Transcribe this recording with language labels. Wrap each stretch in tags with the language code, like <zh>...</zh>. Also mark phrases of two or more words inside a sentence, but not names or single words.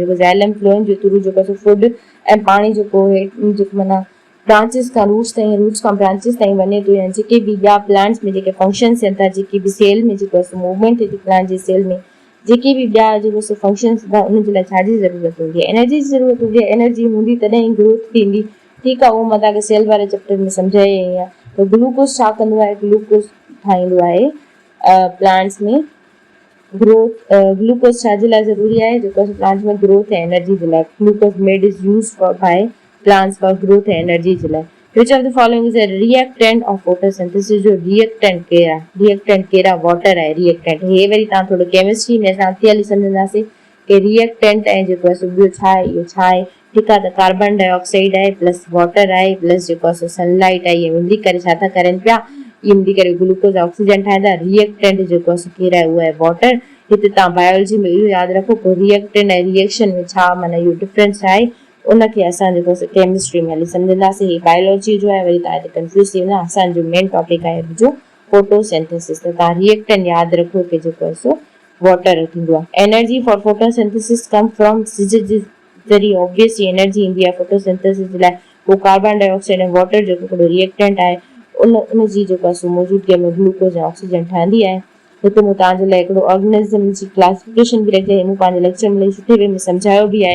<sd>जेको</sd> <en>xylem phloem</en> <sd>जे थ्रू जेको आहे फूड ऐं पाणी जेको जेको माना ब्रांचिस खां रूट्स ताईं, रूट्स खां ब्रांचिस ताईं वञे थो, या जेके बि ॿिया प्लांट्स में जेके फंक्शन्स थियनि था, जेके बि सेल में जेको आहे मूवमेंट थिए थी प्लांट जे सेल में, जेके बि ॿिया जेको फंक्शन्स था, उनजे लाइ छाजी ज़रूरत हूंदी आहे, एनर्जी जी ज़रूरत हूंदी आहे। एनर्जी हूंदी तॾहिं ई ग्रोथ थींदी। ठीकु आहे, उहो मां तव्हांखे सेल वारे चैप्टर में सम्झाई आहे। त ग्लूकोज छा कंदो आहे, ग्लूकोज ठाहींदो आहे प्लांट्स में ग्रोथ। ग्लूकोज छाजे लाइ ज़रूरी आहे, जेको प्लांट्स में ग्रोथ ऐं एनर्जी जे लाइ।</sd> <en>glucose made is use for by plants for growth</en> <sd>ऐं एनर्जी जे लाइ।</sd> <en>Which of the following is a reactant of photosynthesis?</en> <sd>जो रिएक्टेंट केरु आहे, रिएक्टेंट कहिड़ा, वाटर आहे रिएक्टेंट। हे वरी तव्हां थोरो केमिस्ट्री में असां हली सम्झंदासीं कि रिएक्टेंट ऐं जेको आहे ॿियो छा आहे, इहो छा आहे। ठीकु आहे। त</sd> <en>carbon dioxide</en> <sd>आहे</sd> <en>plus water</en> <sd>आहे प्लस जेको आहे सनलाइट आहे, इहे मिली करे छा था करनि पिया, इहे मिली करे</sd> <en>glucose oxygen</en> <sd>ठाहींदा। रिएक्टेंट जेको आहे केरु आहे, उहो आहे वाटर। हिते तव्हां बायोलॉजी में इहो यादि रखो, पोइ रिएक्टेंट ऐं रिएक्शन में छा माना इहो डिफरेंस आहे, उनखे असां जेको केमिस्ट्री में हली सम्झंदासीं। ही बायोलॉजी जो आहे, वरी तव्हां हिते कंफ्यूज़ थी वेंदा। असांजो</sd> <en>main topic</en> <sd>आहे जो फोटोसिंथेसिस। त तव्हां रिएक्टेंट यादि रखो कि जेको आहे सो वाटर थींदो आहे।</sd> <en>energy for photosynthesis come from सिज</en> <sd>जे ज़रिए ऑब्वियसली एनर्जी ईंदी आहे फोटोसिंथेसिस जे लाइ। पोइ</sd> <en>carbon dioxide</en> <sd>ऐं वाटर जेको हिकिड़ो रिएक्टेंट आहे, उनजी जेको आहे सो मौजूदगीअ में ग्लूकोज ऐं ऑक्सीजन ठहंदी आहे। हिते मूं तव्हांजे लाइ हिकिड़ो ऑर्गेनिज़म जी क्लासिफिकेशन बि रखी आहे, मूं पंहिंजे लेक्चर में सुठे वे में सम्झायो बि आहे।</sd>